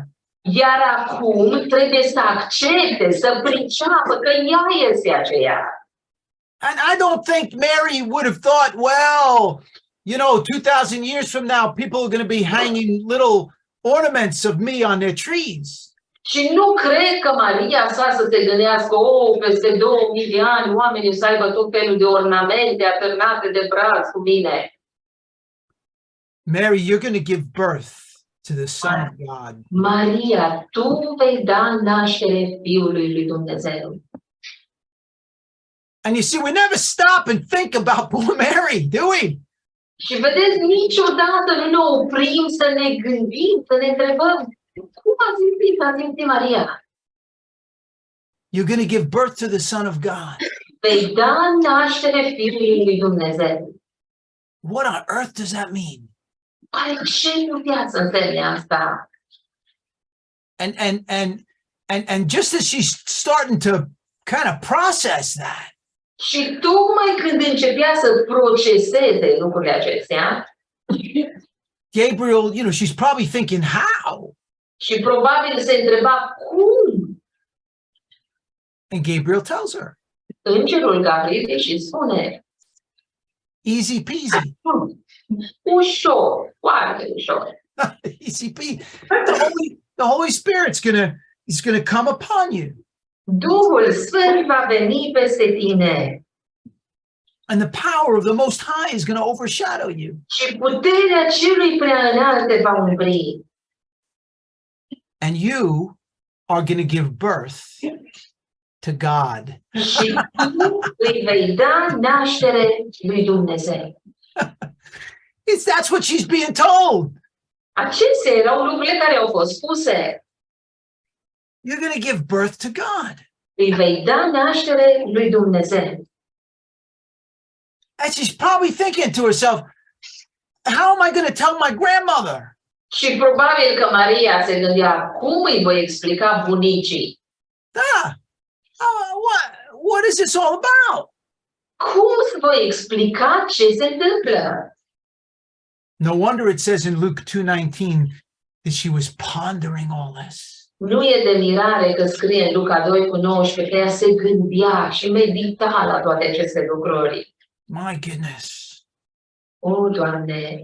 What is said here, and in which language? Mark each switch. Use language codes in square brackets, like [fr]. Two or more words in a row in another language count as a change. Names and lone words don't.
[ro] Iar acum trebuie să accepte, să priceapă că ea este aceea. [en] And I don't think Mary would have thought, 2,000 years from now, people are going to be hanging little ornaments of me on their trees. [ro] Și nu cred că Maria să se gândească, peste 2000 de ani, oamenii să aibă tot felul de ornamente atârnate de braț cu mine. [en] Mary, you're going to give birth to the Son of God. [ro] Maria, tu vei da naștere Fiului lui Dumnezeu. [en] And you see, we never stop and think about poor Mary, do we? [ro] Și vedeți, niciodată nu ne oprim să ne gândim, să ne întrebăm, cum a simțit Maria? [en] You're going to give birth to the Son of God. [ro] Vei da naștere Fiului lui Dumnezeu. [en] What on earth does that mean? [ro] Oare ce putea să însemne asta? [en] And just as she's starting to kind of process that, [ro] Și tocmai când începea să proceseze lucrurile acestea, [en] Gabriel, she's probably thinking, how? [ro] și probabil se întreba cum. [en] And Gabriel tells her. [ro] Îngerul Gabriel și spune, [en] Easy peasy. [ro] Ușor, foarte ușor. [en] Easy peasy. The Holy Spirit's gonna come upon you. [ro] Duhul Sfânt va veni peste tine. [en] And the power of the Most High is going to overshadow you. [ro] Și puterea Celui Preainalt te va umbri. [en] And you are going to give birth to God. [ro] Și tu îi vei da naștere lui Dumnezeu. [en] That's what she's being told. [ro] Acestea erau lucrurile care au fost spuse. [en] You're going to give birth to God. [ro] Îi vei da naștere lui Dumnezeu. [en] And she's probably thinking to herself, how am I going to tell my grandmother? [ro] Și probabil că Maria se gândea, cum îi voi explica bunicii? [en] What is this all about? [ro] Cum îți voi explica ce se întâmplă? [en] No wonder it says in Luke 2:19 that she was pondering all this. [ro] Nu e de mirare că scrie în Luca 2:19 că ea se gândea și medita la toate aceste lucruri. [en] My goodness. [ro] O, Doamne!